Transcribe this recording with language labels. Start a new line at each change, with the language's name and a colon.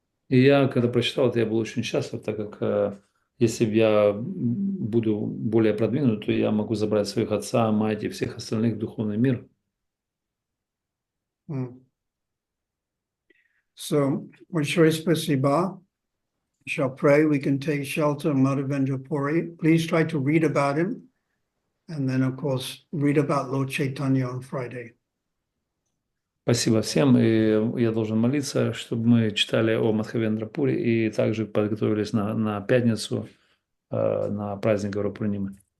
Russian: И я, когда прочитал это, я был очень счастлив, так как если я буду более продвинут, то я могу забрать своих отца, мать и всех остальных в духовный мир.
English: So, Vishwari Spasiba shall pray. We can take shelter of Madhavendra Puri. Please try to read about him. And then, of course, read about Lord Chaitanya on Friday.
Russian: Спасибо всем, и я должен молиться, чтобы мы читали о Мадхавендра Пури и также подготовились на пятницу, на праздник Гаурапурнимы.